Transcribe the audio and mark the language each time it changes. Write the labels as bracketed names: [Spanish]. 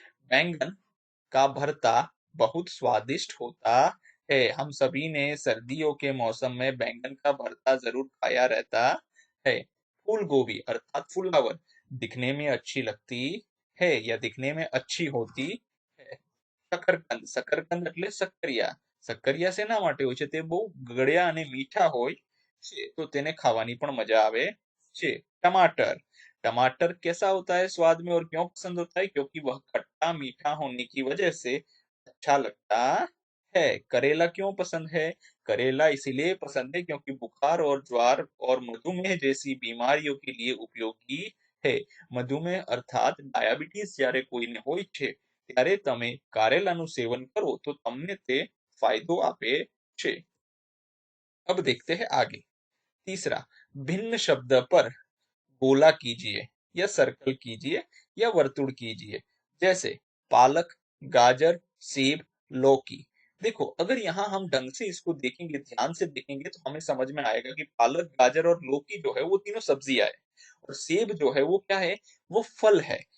[Hindi] बैंगन का भरता बहुत स्वादिष्ट होता है। हम सभी ने सर्दियों के मौसम में बैंगन का भरता जरूर खाया रहता है। फूल गोभी अर्थात फुलावर दिखने में अच्छी लगती है या दिखने में अच्छी होती है। [Gujarati] શકરકંદ, શકરકંદ એટલે સક્કરિયા, સક્કરિયા શેના માટે હોય છે? તે બહુ ગળ્યા અને મીઠા હોય છે, તો તેને ખાવાની પણ મજા આવે છે। [Hindi] टमाटर, टमाटर कैसा होता है स्वाद में और क्यों पसंद होता है? क्योंकि वह खट्टा मीठा होने की वजह से अच्छा लगता है। करेला क्यों पसंद है? करेला इसीलिए पसंद है क्योंकि बुखार और ज्वर और मधुमेह जैसी बीमारियों के लिए उपयोगी है। मधुमेह अर्थात [Gujarati] डाયાબિટીસ જ્યારે કોઈને હોય છે ત્યારે તમે કારેલાનું સેવન કરો તો તમને તે ફાયદો આપે છે। [Hindi] अब देखते हैं आगे। तीसरा, भिन्न शब्द पर गोला कीजिए या सर्कल कीजिए या वर्तुड़ कीजिए। जैसे पालक, गाजर, सेब, लौकी। देखो, अगर यहाँ हम ढंग से इसको देखेंगे, ध्यान से देखेंगे, तो हमें समझ में आएगा कि पालक, गाजर और लौकी जो है वो तीनों सब्जियां है, और सेब जो है वो क्या है? वो फल है।